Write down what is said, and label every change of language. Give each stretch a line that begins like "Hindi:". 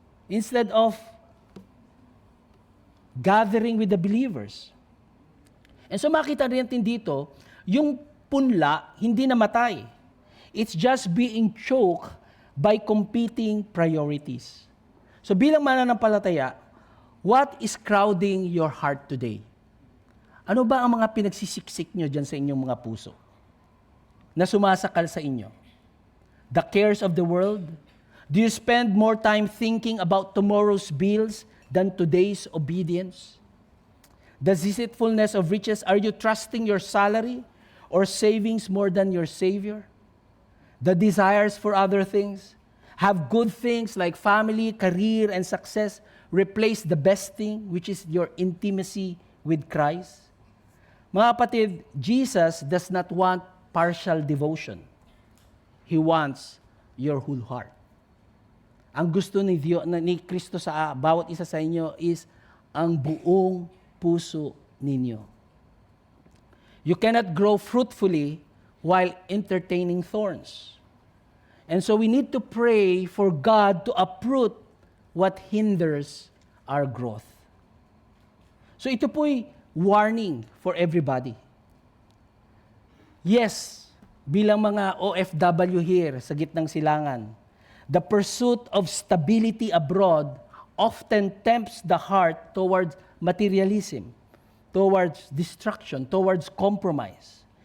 English: Instead of gathering with the believers.
Filipino: And so makita rin natin dito, yung punla, hindi namatay.
English: It's just being choked by competing priorities.
Filipino: So bilang mananampalataya,
English: what is crowding your heart today?
Filipino: Ano ba ang mga pinagsisiksik nyo dyan sa inyong mga puso? Na sumasakal sa inyo?
English: The cares of the world? Do you spend more time thinking about tomorrow's bills than today's obedience? The deceitfulness of riches, are you trusting your salary or savings more than your Savior? The desires for other things? Have good things like family, career, and success replace the best thing, which is your intimacy with Christ?
Filipino: Mga kapatid,
English: Jesus does not want partial devotion. He wants your whole heart.
Filipino: Ang gusto ni Kristo sa bawat isa sa inyo is ang buong puso ninyo.
English: You cannot grow fruitfully while entertaining thorns. And so we need to pray for God to uproot what hinders our growth.
Filipino: So ito po'y
English: warning for everybody. Yes,
Filipino: bilang mga
English: OFW here
Filipino: sa gitnang silangan,
English: the pursuit of stability abroad often tempts the heart towards materialism, towards destruction, towards compromise.